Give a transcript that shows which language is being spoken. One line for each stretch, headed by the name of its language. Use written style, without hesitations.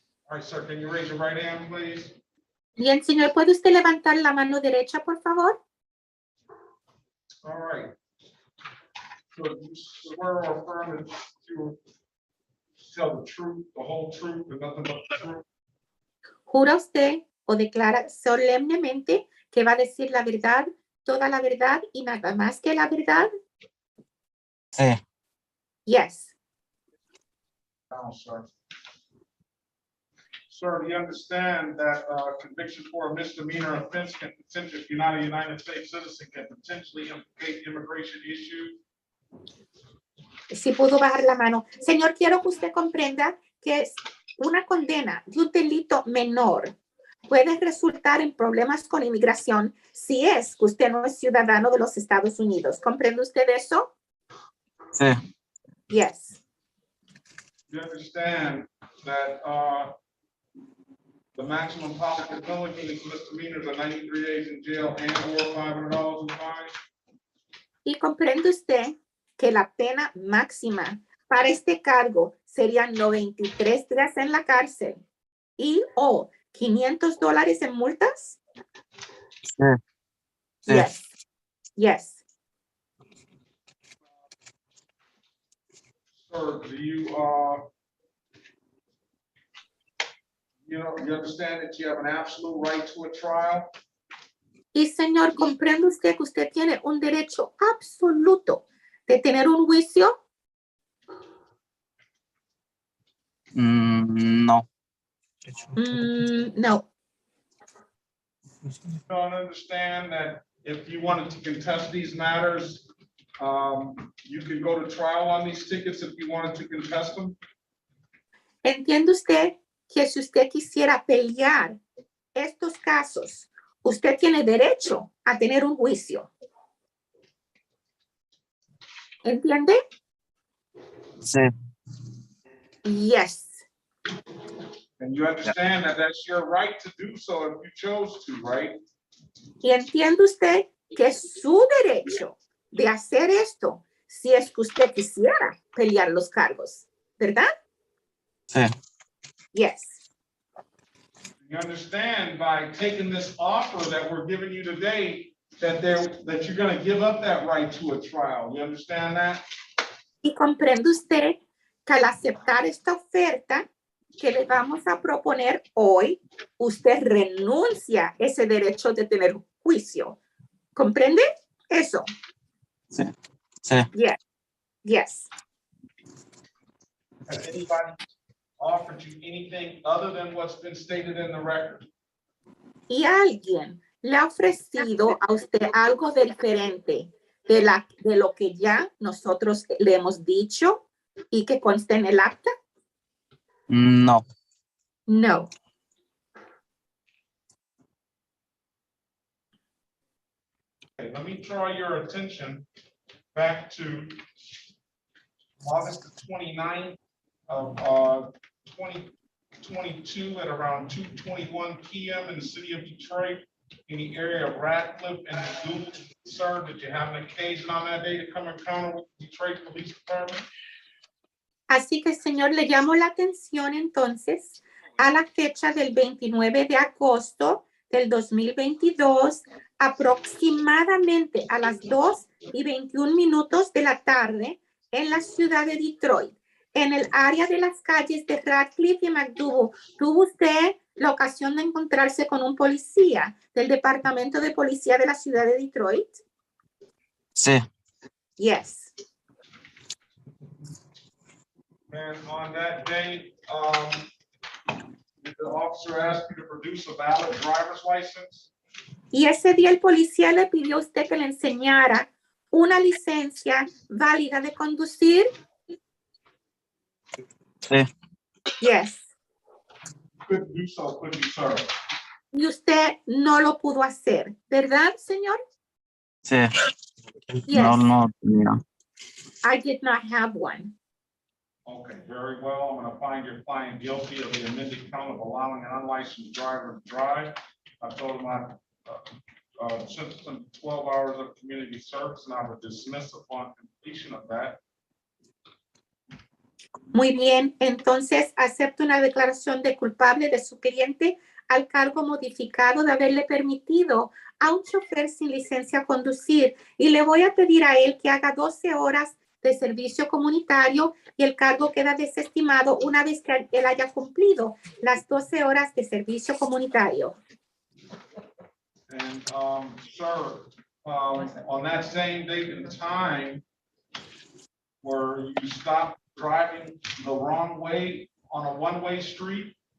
English: All right, sir, can you raise your right hand, please?
Spanish: Bien, señor, ¿puede usted levantar la mano derecha, por favor?
English: All right. So you swear or affirm that you will tell the truth, the whole truth, and nothing but the truth?
Spanish: ¿Jura usted o declara solemnemente que va a decir la verdad, toda la verdad y nada más que la verdad? Sí.
English: Yes. No, sir. Sir, do you understand that conviction for a misdemeanor offense can potentially, if you're not a United States citizen, can potentially implicate immigration issues?
Spanish: Si pudo bajar la mano. Señor, quiero que usted comprenda que es una condena de un delito menor puede resultar en problemas con inmigración si es que usted no es ciudadano de los Estados Unidos. ¿Comprende usted eso? Sí.
English: Yes. You understand that the maximum possible penalty in these misdemeanors are 93 days in jail and or $500 in fine?
Spanish: Y comprende usted que la pena máxima para este cargo sería 93 días en la cárcel y o $500 en multas? Sí. Sí.
English: Yes. Yes. Sir, do you, you understand that you have an absolute right to a trial?
Spanish: Y señor, ¿comprende usted que usted tiene un derecho absoluto de tener un juicio? No.
English: No. You don't understand that if you wanted to contest these matters, you can go to trial on these tickets if you wanted to contest them?
Spanish: ¿Entiende usted que si usted quisiera pelear estos casos, usted tiene derecho a tener un juicio? ¿Entiende? Sí.
English: Yes. And you understand that that's your right to do so if you chose to, right?
Spanish: Y entiende usted que es su derecho de hacer esto si es que usted quisiera pelear los cargos, ¿verdad? Sí.
English: Yes. You understand by taking this offer that we're giving you today, that you're going to give up that right to a trial. You understand that?
Spanish: Y comprende usted que al aceptar esta oferta que le vamos a proponer hoy, usted renuncia ese derecho de tener juicio. ¿Comprende eso? Sí. Sí.
English: Yes. Yes. Has anybody offered you anything other than what's been stated in the record?
Spanish: Y alguien le ha ofrecido a usted algo diferente de lo que ya nosotros le hemos dicho y que conste en el acta? No.
English: No. Okay, let me draw your attention back to August the 29th of 2022 at around 2:21 p.m. in the city of Detroit, in the area of Radcliffe and Google. Sir, did you have an occasion on that day to come encounter with the Detroit Police Department?
Spanish: Así que, señor, le llamo la atención entonces a la fecha del 29 de agosto del 2022, aproximadamente a las 2:21 de la tarde en la ciudad de Detroit, en el área de las calles de Radcliffe y McDougal. ¿Tuvo usted la ocasión de encontrarse con un policía del Departamento de Policía de la ciudad de Detroit? Sí.
English: Yes. And on that day, did the officer ask you to produce a valid driver's license?
Spanish: Y ese día el policía le pidió a usted que le enseñara una licencia válida de conducir. Sí.
English: Yes. Couldn't do so, could you, sir?
Spanish: Y usted no lo pudo hacer, ¿verdad, señor? Sí.
English: Yes.
Spanish: No tenía.
English: I did not have one. Okay, very well. I'm going to find your client guilty of the amended count of allowing an unlicensed driver to drive. I told him I sentenced him to 12 hours of community service, and I would dismiss upon completion of that.
Spanish: Muy bien, entonces acepto una declaración de culpable de su cliente al cargo modificado de haberle permitido a un chofer sin licencia conducir y le voy a pedir a él que haga 12 horas de servicio comunitario y el cargo queda desestimado una vez que él haya cumplido las 12 horas de servicio comunitario.
English: And, sir, on that same date and time where you stopped driving the wrong way on a one-way street,